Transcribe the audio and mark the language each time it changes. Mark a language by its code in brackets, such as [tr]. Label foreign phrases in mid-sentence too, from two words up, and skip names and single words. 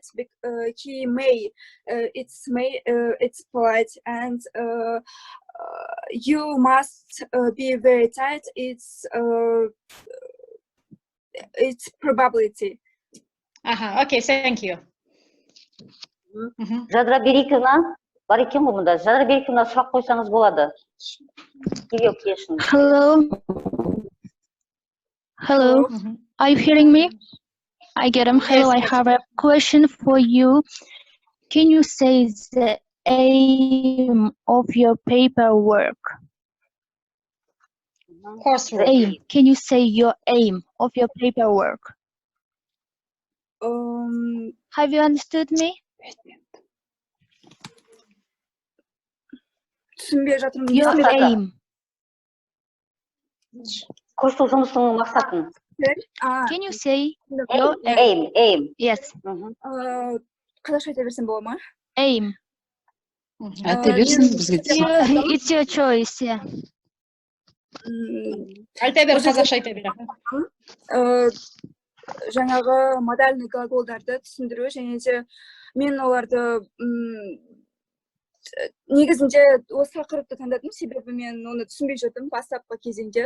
[en] He may. It's polite, and you must be very tight. It's probability. Okay, thank you. [kk] Жадыра Бериковна, бар екен ғой мұнда. Жадыра Бериковна, сұрақ қойсаңыз болады. [en] Hello. Are you hearing me? Aygerim, hello. I have a question for you. Can you say the aim of your paperwork? Coursework. Aim. Can you say your aim of your paperwork? Have you understood me? Your aim. [kk] Курстық жұмысының мақсатын. [en] Can you say your aim? Yes. [kk] Қазақша айта берсем бола ма? [en] Aim. It's your choice, yeah. [kk] Айта бер, қазақша айта бер. Жаңағы модальный глаголдарды түсіндіру, және де мен оларды негізінде осы тақырыпты таңдадым, себебі мен оны түсінбей жүрдім бастапқы кезеңде.